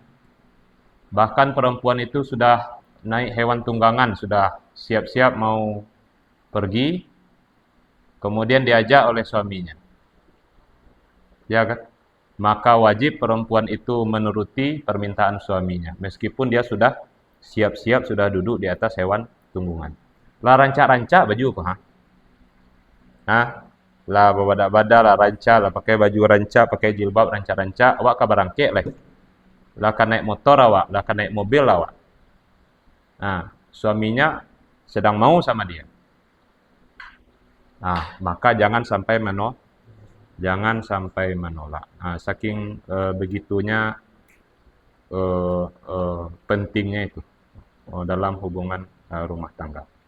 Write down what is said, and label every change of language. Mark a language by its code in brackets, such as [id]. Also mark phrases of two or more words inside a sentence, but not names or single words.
[id] Bahkan perempuan itu sudah naik hewan tunggangan, sudah siap-siap mau pergi, kemudian diajak oleh suaminya. Ya kan? Maka wajib perempuan itu menuruti permintaan suaminya, meskipun dia sudah siap-siap, sudah duduk di atas hewan tunggangan. [min] Lah rancak-rancak baju kok, lah badak-badak lah rancak lah, pakai baju rancak, pakai jilbab rancak-rancak, awak ka barangkek lah. Lah kan naik motor awak, lah kan naik mobil awak. [id] Suaminya sedang mau sama dia. Maka jangan sampai menolak. Saking begitunya pentingnya itu dalam hubungan rumah tangga.